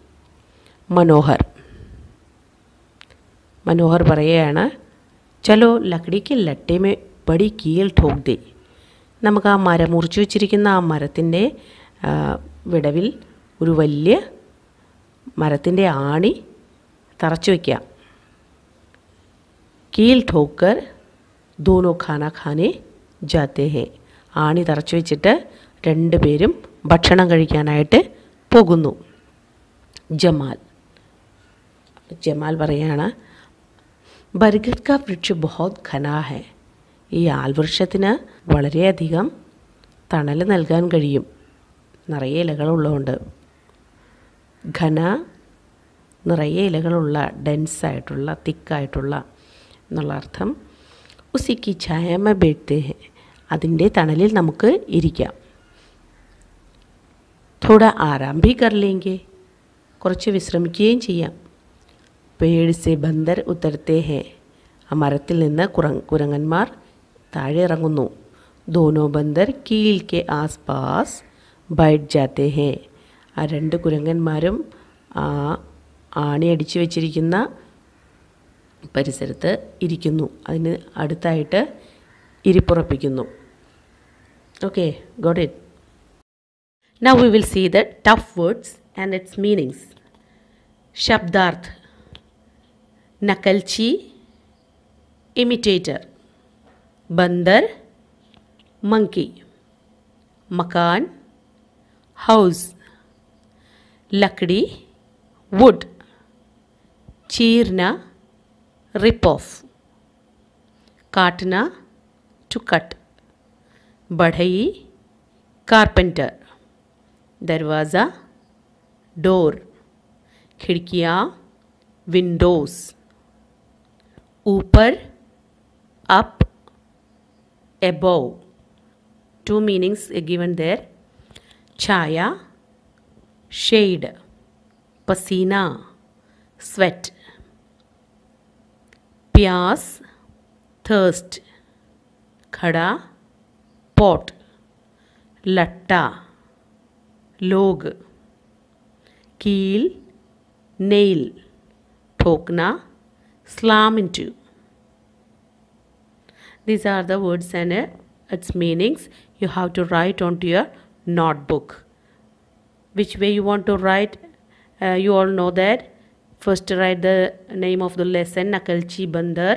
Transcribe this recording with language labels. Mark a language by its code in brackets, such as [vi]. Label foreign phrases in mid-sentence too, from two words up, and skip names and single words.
[ml] മനോഹർ പറയുകയാണ്, [hi] चलो लकड़ी के लट्ठे में बड़ी कील ठोक दे, [ml] നമുക്ക് ആ മരം മുറിച്ചു വച്ചിരിക്കുന്ന ആ മരത്തിൻ്റെ വിടവിൽ ഒരു വലിയ മരത്തിൻ്റെ ആണി തറച്ചു വയ്ക്കാം. [hi] കീൽ ठोकर दोनों खाना खाने जाते हैं, [ml] ആണി തറച്ചു വെച്ചിട്ട് രണ്ടുപേരും ഭക്ഷണം കഴിക്കാനായിട്ട് പോകുന്നു. ജമാൽ പറയാണ്, [hi] बरगद का वृक्ष बहुत घना है, [ml] ഈ ആൽവൃക്ഷത്തിന് വളരെയധികം തണൽ നൽകാൻ കഴിയും, നിറയെ ഇലകളുള്ളതുകൊണ്ട്. ഘന, നിറയെ ഇലകളുള്ള, ഡെൻസായിട്ടുള്ള, തിക്കായിട്ടുള്ള എന്നുള്ള അർത്ഥം. [hi] उसकी छाया में बैठते हैं, [ml] അതിൻ്റെ തണലിൽ നമുക്ക് ഇരിക്കാം. [hi] थोड़ा आराम भी कर लेंगे, [ml] കുറച്ച് വിശ്രമിക്കുകയും ചെയ്യാം. [hi] पेड़ से बंदर उतरते हैं. [ml] ആ മരത്തിൽ നിന്ന് കുരങ്ങന്മാർ താഴെ ഇറങ്ങുന്നു. [hi] दोनों बंदर कील के आसपास बैठ जाते हैं. [ml] ആ രണ്ട് കുരങ്ങന്മാരും ആ ആണി അടിച്ചു വെച്ചിരിക്കുന്ന പരിസരത്ത് ഇരിക്കുന്നു. അതിന് അടുത്തായിട്ട് ഇരിപ്പുറപ്പിക്കുന്നു. [en] Okay, got it. Now we will see the tough words and its meanings. [hi] शब्दार्थ. नकलची, imitator. बंदर, monkey. मकान, house. लकड़ी, [en] wood. चीरना, rip off. काटना, to cut. [hi] बढ़ई, कारपेंटर. दरवाज़ा, डोर. खिड़कियाँ, विंडोज़. ऊपर, [en] अप, above. Two meanings are given there. [hi] छाया, shade. पसीना, sweat. प्यास, thirst. खड़ा, pot. लट्टा, लोग. कील, nail. ठोकना, [en] slam into. These are the words and its meanings. You have to write onto your notebook. Which way you want to write? You all know that. First write the name of the lesson, Nakalchi Bandar.